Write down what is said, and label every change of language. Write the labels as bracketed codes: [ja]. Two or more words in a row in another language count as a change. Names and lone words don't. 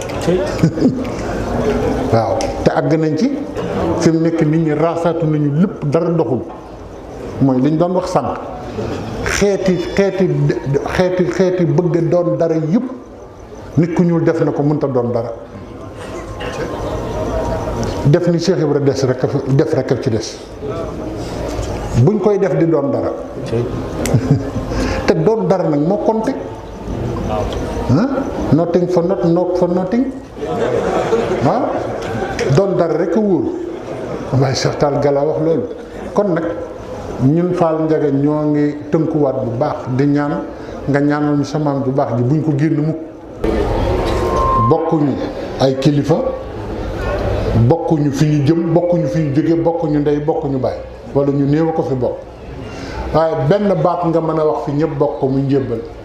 [wo] waaw te àgg nañ ci fi mu nekk nit ñi raasaatu nañu lépp dara doxul mooy li ñu doon wax sànq xeeti bëgg doon dara yëpp nit ku ñuul def na ko mënta doon dara def ni Cheikh Ibra def rek ci des buñ koy def di doon dara te doon dara nag moo compté [en] nothing for nothing [wo] waaw doon dara rek a wóor waaye Cheikh Tall Gala wax loolu kon nag ñun Fall Njaga ñoo ngi tënkuwaat bu baax di ñaan nga ñaanal ñu sa maam bu baax ji buñ ko génn mukk bokkuñu ay kilifa bokkuñu fi ñu jëm bokkuñu fi ñu jóge bokkuñu ndey bokkuñu baay wala ñu néew a ko fi bokk waaye benn baat nga mën a wax fi ñëpp bokk ko muy njébbal